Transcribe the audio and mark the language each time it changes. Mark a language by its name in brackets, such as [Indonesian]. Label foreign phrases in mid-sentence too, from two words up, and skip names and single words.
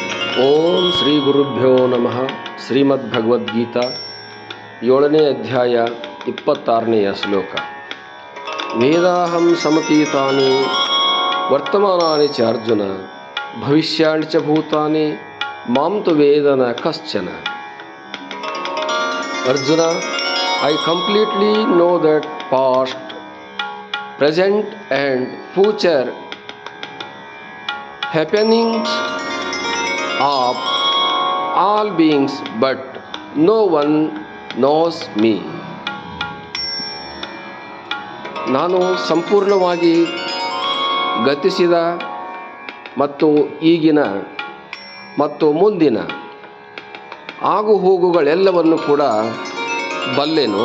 [Sanskrit] ಓಂ ಶ್ರೀ ಗುರುಭ್ಯೋ ನಮಃ. [Kannada] ಶ್ರೀಮದ್ ಭಗವದ್ಗೀತಾ 7ನೇ ಅಧ್ಯಾಯ 26ನೇಯ ಶ್ಲೋಕ. [Sanskrit] ವೇದಾಹಂ ಸಮತೀತಾನಿ ವರ್ತಮಾನಾನಿ ಚ ಅರ್ಜುನ ಭವಿಷ್ಯಾಣಿ ಚ ಭೂತಾನಿ ಮಾಂ ತು ವೇದನ ಕಶ್ಚನ. ಅರ್ಜುನ, [English] I completely know that past, present and future happenings of all beings, but no one knows me. [Kannada] ನಾನು ಸಂಪೂರ್ಣವಾಗಿ ಗತಿಸಿದ ಮತ್ತು ಈಗಿನ ಮತ್ತು ಮುಂದಿನ ಆಗು ಹೋಗುಗಳೆಲ್ಲವನ್ನು ಕೂಡ ಬಲ್ಲೆನು.